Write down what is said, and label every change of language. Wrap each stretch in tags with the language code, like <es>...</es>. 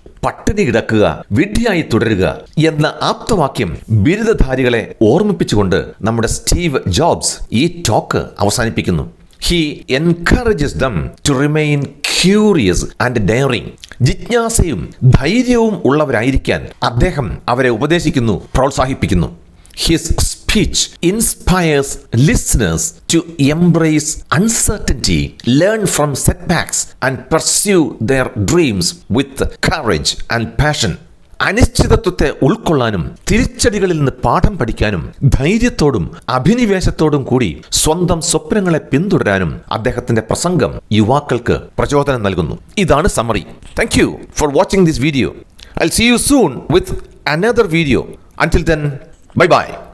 <ml>പട്ടിണി കിടക്കുക, വിഡ്ഢിയായി തുടരുക എന്ന ആപ്തവാക്യം ബിരുദധാരികളെ ഓർമ്മിപ്പിച്ചുകൊണ്ട് നമ്മുടെ സ്റ്റീവ് ജോബ്സ് ഈ ടോക്ക് അവസാനിപ്പിക്കുന്നു.</ml> <en>He encourages them to remain curious and daring.</en> <ml>ജിജ്ഞാസയും ധൈര്യവും ഉള്ളവരായിരിക്കാൻ അദ്ദേഹം അവരെ ഉപദേശിക്കുന്നു, പ്രോത്സാഹിപ്പിക്കുന്നു.</ml> <en>His speech inspires listeners to embrace uncertainty, learn from setbacks, and pursue their dreams with courage and passion.</en> <ml>അനിശ്ചിതത്വത്തെ ഉൾക്കൊള്ളാനും തിരിച്ചടികളിൽ നിന്ന് പാഠം പഠിക്കാനും ധൈര്യത്തോടും അഭിനിവേശത്തോടും കൂടി സ്വന്തം സ്വപ്നങ്ങളെ പിന്തുടരാനും അദ്ദേഹത്തിന്റെ പ്രസംഗം യുവാക്കൾക്ക് പ്രചോദനം നൽകുന്നു. ഇതാണ് summary.</ml> <en>Thank you for watching this video. I'll see you soon with another video. Until then, bye bye.</en>